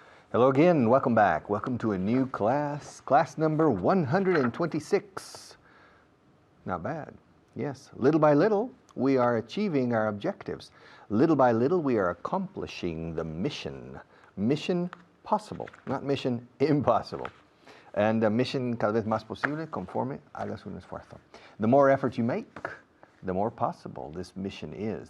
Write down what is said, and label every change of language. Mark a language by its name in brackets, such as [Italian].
[English] Hello again, welcome back. Welcome to a new class number 126. Not bad. Yes, little by little, we are achieving our objectives. Little by little, we are accomplishing the mission. Mission possible, not mission impossible. And a mission [Spanish] cada vez más posible conforme hagas un esfuerzo. [English] The more effort you make, the more possible this mission is.